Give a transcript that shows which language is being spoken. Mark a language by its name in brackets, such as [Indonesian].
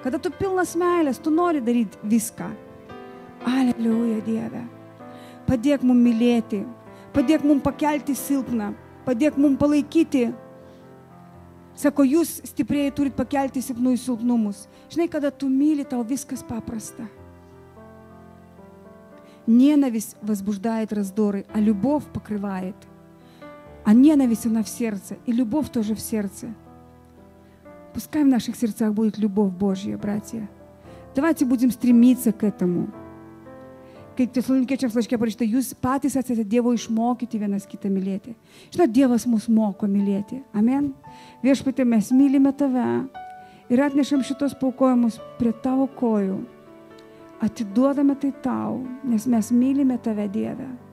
[Lithuanian] Kada tu pilnas meilės, tu nori daryti viską. Aleliuja, Dieve. Padėk mums mylėti. Padėk mums pakelti silpną. Padėk mums palaikyti. Sako, jūs stipriai turit pakelti silpnųjų silpnumus. Žinai, kada tu myli, tau viskas paprasta. [Russian] Ненависть возбуждает раздоры, а любовь покрывает. А ненависть она в сердце, и любовь тоже в сердце. Пускай в наших сердцах будет любовь Божья, братья. Давайте будем стремиться к этому. [Lithuanian] Kaip Tesalonikiečiams laiške parašyta, jūs patys esate Dievo išmokyti vienas kitą mylėti. Žinot, Dievas mus moko mylėti. Amen. Viešpatie, mes mylime tave ir atnešam šitos paaukojimus prie tavo kojų. Atiduodame tai tau, nes mes mylime tave, Dieve.